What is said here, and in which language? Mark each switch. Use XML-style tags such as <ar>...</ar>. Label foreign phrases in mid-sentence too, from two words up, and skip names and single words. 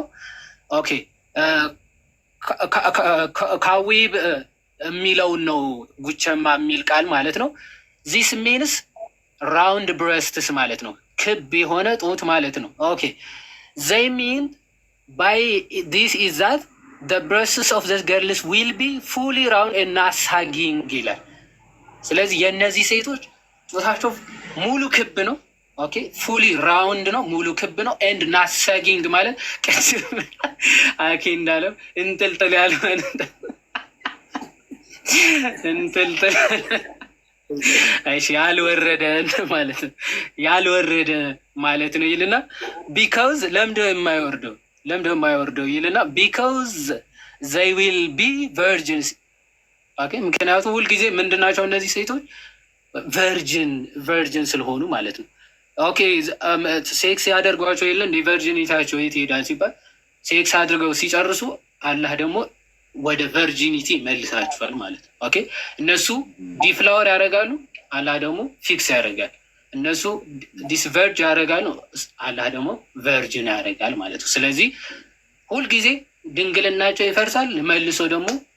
<am>ኦኬ ካዊብ የሚለውን ነው ጉቸማ የሚል ቃል ማለት ነው።</am> <en>this means round breasts</en> <am>ማለት ነው። ክብ የሆነ ጡት ማለት ነው። ኦኬ</am> <en>they mean by this is that the breasts of the girls will be fully round and not sagging</en> <am>ይላል። ስለዚህ የእነዚህ ሴቶች ጡታቸው ሙሉ ክብ ነው። ኦኬ</am> <en>fully round</en> <am>ነው፣ ሙሉ ክብ ነው።</am> <en>and not sagging</en> <am>ማለት ቅድም አኬ እንዳለው እንጥልጥል ያለ እንጥልጥል እሺ ያልወረደ ማለት ነው። ያልወረደ ማለት ነው ይልና ቢካውዝ ለምንድነው የማይወርደው ይልና ቢካውዝ</am> <en>they will be virgins</en> <am>ኦኬ ምክንያቱም ሁልጊዜ ምንድናቸው እነዚህ ሴቶች ቨርጅን ስለሆኑ ማለት ነው። ኦኬ ሴክስ ያደርጓቸው የለ እንደ ቨርጂኒታቸው የት ይሄዳል ሲባል ሴክስ አድርገው ሲጨርሱ አላህ ደግሞ ወደ ቨርጂኒቲ መልሳቸዋል ማለት ነው። ኦኬ እነሱ ዲፍላወር ያደርጋሉ፣ አላህ ደግሞ ፊክስ ያደርጋል። እነሱ ዲስቨርጅ ያደርጋሉ፣ አላህ ደግሞ ቨርጂን ያደርጋል ማለት ነው። ስለዚህ ሁልጊዜ ድንግልናቸው ይፈርሳል፣ መልሶ ደግሞ</am>